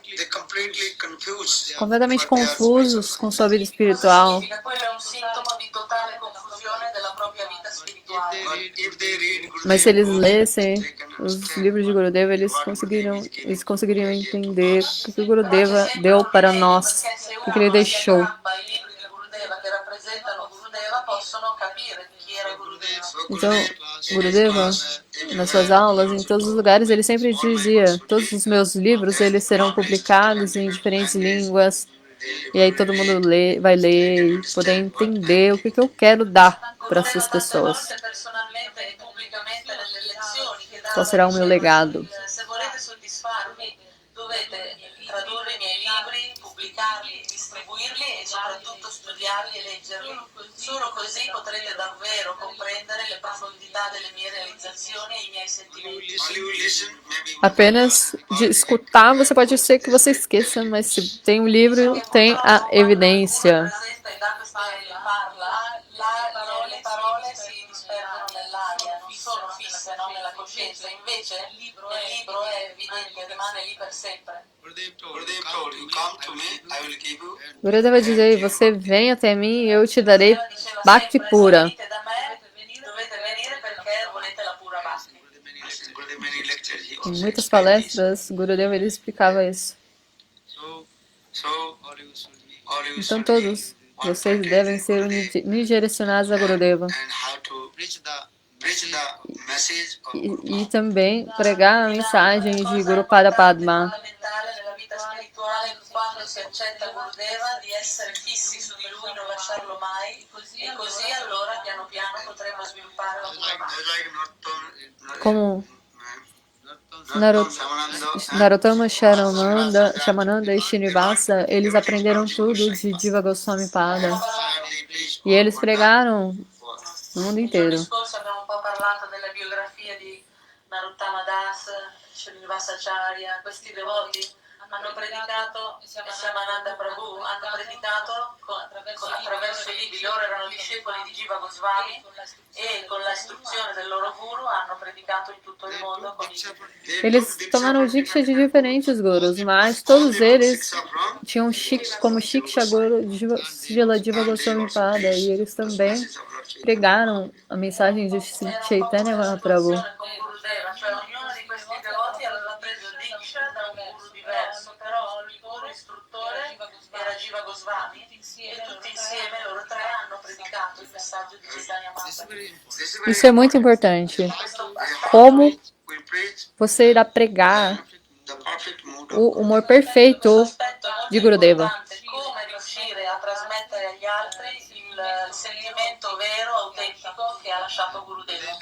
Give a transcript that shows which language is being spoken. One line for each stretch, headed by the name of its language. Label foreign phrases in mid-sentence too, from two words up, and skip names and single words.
Portuguese: Completamente confusos com sua vida espiritual.
Italian: Significa quello è un sintomo di totale confusione della propria vita spirituale.
Portuguese: Mas se eles lessem os livros de Gurudeva, eles conseguiriam entender o que o Gurudeva deu para nós, o que ele deixou.
Italian: I libri di Gurudeva che rappresentano Gurudeva possono capire chi era Gurudeva.
Portuguese: Então, Gurudeva, nas suas aulas, em todos os lugares, ele sempre dizia: todos os meus livros eles serão publicados em diferentes línguas, e aí todo mundo vai ler e poder entender o que eu quero dar para essas pessoas.
Italian: Personalmente e pubblicamente nelle lezioni che dà.
Portuguese: Qual será o meu legado?
Italian: Se volete soddisfarmi, dovete tradurre i miei libri, pubblicarli, distribuirli e soprattutto studiarli e leggerli. Solo così potrete davvero comprendere le profondità delle mie realizzazioni e i miei sentimenti.
Portuguese: Apenas de escutar, você pode ser que você esqueça, mas se tem um livro, tem a evidência.
Italian: Presenta e dà questa parla, le parole si disperdono nell'aria, non sono fisse, no, nella coscienza. Invece nel libro è evidente, rimane lì per sempre.
Portuguese: Gurudeva dizer: você vem até mim e eu te darei Bhakti pura.
Italian: Venite da me, dovete venire perché volete la pura bhakti.
Portuguese: Em muitas palestras, Gurudeva ele explicava isso. Então todos vocês devem ser unidirecionados a Gurudeva. E também pregar a mensagem de Guru Pada Padma.
Italian: Fondamentale nella vita spirituale quando si accetta Gurudeva di essere fissi su di lui, non lasciarlo mai e così allora piano piano potremo sviluppare la pura bhakti.
Portuguese: Como Narottama, Shamananda e Srinivasa, eles aprenderam tudo de Jiva Goswami Pada. E eles pregaram no mundo
Italian: Il
Portuguese: inteiro.
Italian: giorno scorso abbiamo un po' parlato della biografia di Narottama Das, Srinivasacharya, questi devoti hanno predicato, Shyamananda Prabhu, hanno predicato attraverso i libri. Loro erano discepoli di Jiva Goswami e con la istruzione del loro guru hanno predicato in tutto il mondo con i libri.
Portuguese: Eles tomaram diksha de diferentes gurus, mas todos eles tinham como Shiksha Guru Srila Jiva Goswami Pada, e eles também pregaram a mensagem de Chaitanya Mahaprabhu.
Italian: Con Gurudeva, cioè ognuno di questi devoti aveva preso diksha da un guru diverso, però il loro istruttore era Jiva Goswami e tutti insieme loro tre hanno predicato il messaggio di Chaitanya Mahaprabhu.
Portuguese: Isso é muito importante. Como você irá pregar o humor perfeito de Gurudeva.
Italian: Come riuscire a trasmettere agli altri il sentimento vero, autentico che ha lasciato Gurudeva.